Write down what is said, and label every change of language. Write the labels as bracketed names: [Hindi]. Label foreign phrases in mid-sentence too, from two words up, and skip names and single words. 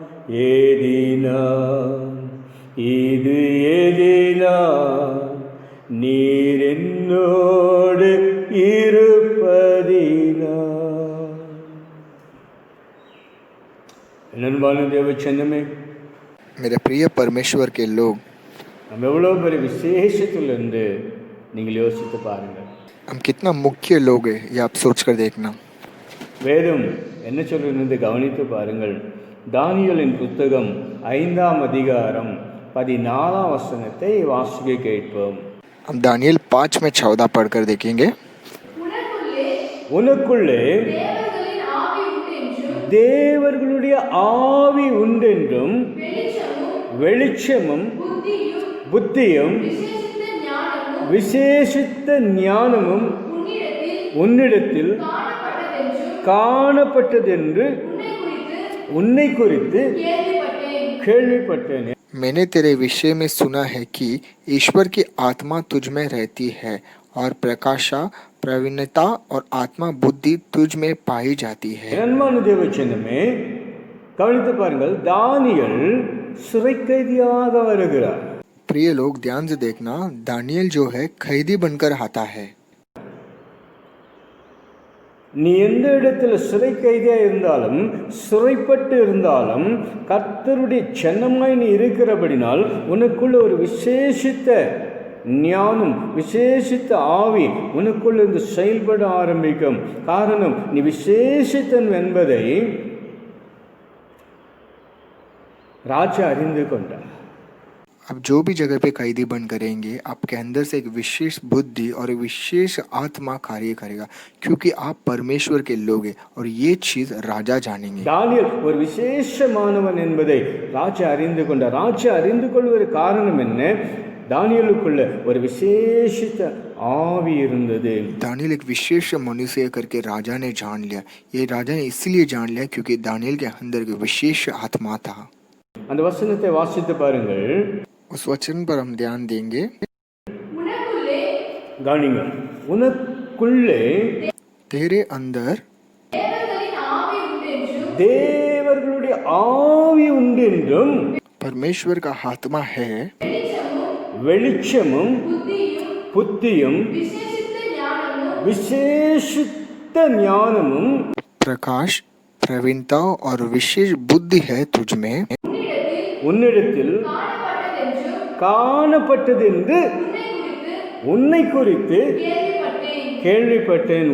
[Tamil] இது ஏதினால் நீர் என்னோடு இருப்பதினால். நண்பான தேவச்சந்தமே, [Hindi] मेरे प्रिय परमेश्वर के लोग, [Tamil] நம்ம எவ்வளோ பெரிய விசேஷத்திலிருந்து நீங்கள் யோசித்து பாருங்கள். [Hindi] हम कितना मुख्य लोग हैं ये आप सोच कर देखना. [Tamil] வேதம் என்ன சொல்லுகிறது கவனித்து பாருங்கள். தானியேலின் புத்தகம் 5ஆம் அதிகாரம் 14ஆம் வசனத்தை வாசிக்க கேட்போம். [Hindi] हम दानियल 5 में 14 पढ़कर देखेंगे. [Tamil] உனக்குள்ளே தேவர்களுடைய ஆவி உண்டென்றும் வெளிச்சமும் புத்தியும் விசேஷித்த ஞானமும் உன்னிடத்தில் காணப்பட்டதென்று உன்னை குறித்து கேள்விப்பட்டேன். [Hindi] मैंने तेरे विषय में सुना है कि ईश्वर की आत्मा तुझ में रहती है और प्रकाशा प्रवीणता और आत्मा बुद्धि तुझ में पाई जाती है. [Tamil] அன்பான தேவச்சனமே, கவனித்து பாருங்கள். தானியேல் சிறை கைதியாக வருகிறார். [Hindi] प्रिय लोग ध्यान से देखना, दानियल जो है कैदी बनकर आता है. [Tamil] நீ எந்த இடத்துல சிறை கைதியாக இருந்தாலும் சிறைப்பட்டு இருந்தாலும் கர்த்தருடைய சின்னமாய் நீ இருக்கிறபடினால் உனக்குள்ள ஒரு விசேஷித்த ஞானம் விசேஷித்த ஆவி உனக்குள்ள இருந்து செயல்பட ஆரம்பிக்கும். காரணம், நீ விசேஷித்தன் என்பதை ராஜா அறிந்து கொண்டார். [Hindi] आप जो भी जगह पे कैदी बन करेंगे, आपके अंदर से एक विशेष बुद्धि और एक विशेष आत्मा कार्य करेगा, क्योंकि आप परमेश्वर के लोग हैं और ये चीज राजा जानेंगे। [Tamil] தானியேல் ஒரு விசேஷமானவன் என்பதை ராஜா அறிந்து கொண்டார். ராஜா அறிந்து கொள்வது காரணம் என்ன? தானியேலுக்குள்ள ஒரு விசேஷித்த ஆவி இருந்தது. [Hindi] दानियल एक विशेष मनुष्य करके राजा ने जान लिया। ये राजा ने इसलिए जान लिया क्योंकि दानियल के अंदर एक विशेष आत्मा था। [Tamil] அந்த வசனத்தை வாசித்து பாருங்கள். [Hindi] उस वचन पर हम ध्यान देंगे। [Tamil] கவனிங்கள். உனக்குள்ளே [Hindi] तेरे अंदर [Tamil] தேவர்களுடைய ஆவி உண்டென்றும் [Hindi] परमेश्वर का आत्मा है, [Tamil] வெளிச்சமும் புத்தியும் விசேஷித்த ஞானமும் [Hindi] प्रकाश, प्रवीणता और विशेष बुद्धि है तुझ में, [Tamil] உன்னிடத்தில் காணப்பட்டதென்று உன்னை குறித்து கேள்விப்பட்டேன்.